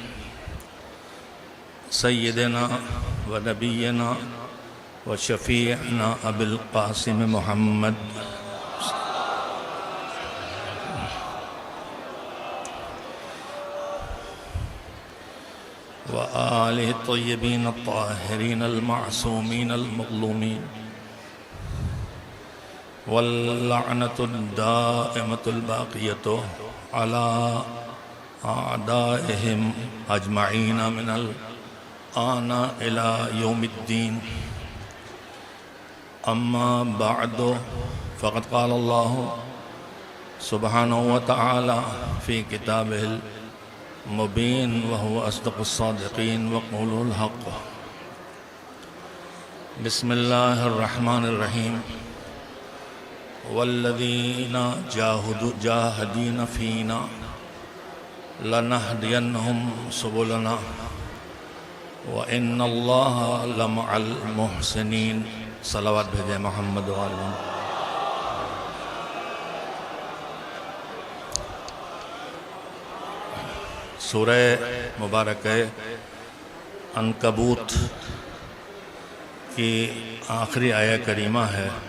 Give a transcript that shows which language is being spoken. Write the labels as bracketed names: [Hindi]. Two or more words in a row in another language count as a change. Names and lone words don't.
[Arabic] سيدنا ونبينا وشفيعنا أبي القاسم محمد وآله الطيبين الطاهرين المعصومين المظلومين واللعنة الدائمة الباقية على أعدائهم أجمعين من الآن إلى يوم الدين. أما بعد فقد قال الله سبحانه وتعالى في كتابه المبين وهو أصدق الصادقين وقول الحق. بسم الله الرحمن الرحيم. والذين جاهدوا فينا لنهدينهم سبلنا وإن الله لمع المحسنين. [Urdu] صلوات بھیجے محمد و آل محمد۔ سورہ مبارک عنکبوت کی آخری آیہ کریمہ ہے.